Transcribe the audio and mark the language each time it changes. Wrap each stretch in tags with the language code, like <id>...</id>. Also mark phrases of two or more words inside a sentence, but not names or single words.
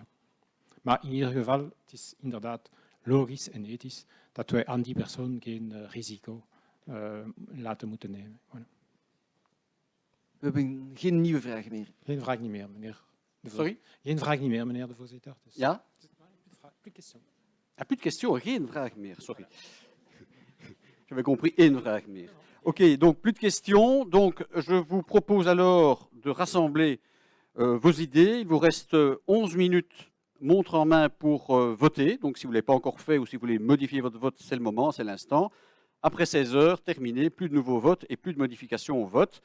<nl>Maar in ieder geval, het is inderdaad logisch en ethisch dat wij aan die persoon geen risico laten moeten nemen. Voilà. We hebben geen nieuwe vragen meer. Geen vraag niet meer, meneer. Sorry? Geen vraag niet meer, meneer de voorzitter. Dus Ja?</nl> <fr>plus de questions. Ah, plus de questions,</fr> <nl>geen vraag meer, sorry.</nl> <fr>J'avais compris une</fr> <nl>vraag meer.</nl> <fr>Ok, donc plus de questions. Donc je vous propose alors de rassembler vos idées. Il vous reste 11 minutes montre en main pour voter. Donc si vous ne l'avez pas encore fait ou si vous voulez modifier votre vote, c'est le moment, c'est l'instant. Après 16 heures, terminé, plus de nouveaux votes et plus de modifications au vote.</fr>